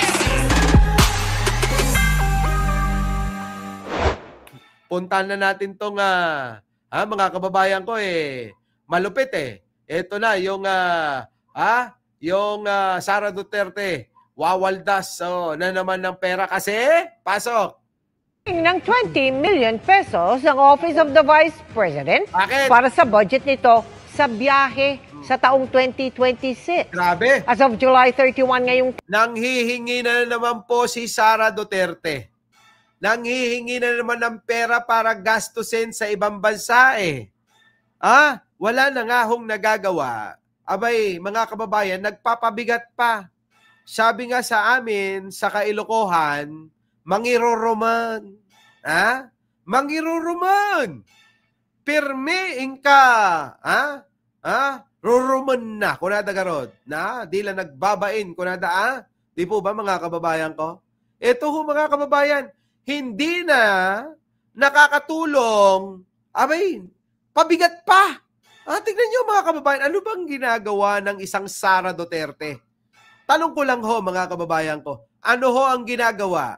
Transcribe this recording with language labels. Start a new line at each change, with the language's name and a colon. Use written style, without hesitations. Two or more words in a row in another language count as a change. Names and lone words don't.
Filipino: Puntahan na natin tong mga kababayan ko malupit Ito na yung Sara Duterte wawaldas na naman ng pera kasi pasok ng 20 million pesos ang Office of the Vice President. Bakit? Para sa budget nito sa biyahe sa taong 2026. Grabe.
English: As of July 31 ngayong...
Filipino: Nanghihingi na naman po si Sara Duterte. Nanghihingi na naman ng pera para gastusin sa ibang bansa Wala na nga hong nagagawa. Abay, mga kababayan, nagpapabigat pa. Sabi nga sa amin, sa Kailokohan, mangiruruman.
Iloko: Mangiruruman. Pirme ingka. Ruruman na. Kunada garod. Di lang nagbabain. Kunada
Filipino: Di po ba mga kababayan ko? Ito ho mga kababayan, hindi na nakakatulong. Abay, pabigat pa. Tignan nyo mga kababayan, ano bang ginagawa ng isang Sara Duterte? Tanong ko lang ho mga kababayan ko, ano ho ang ginagawa?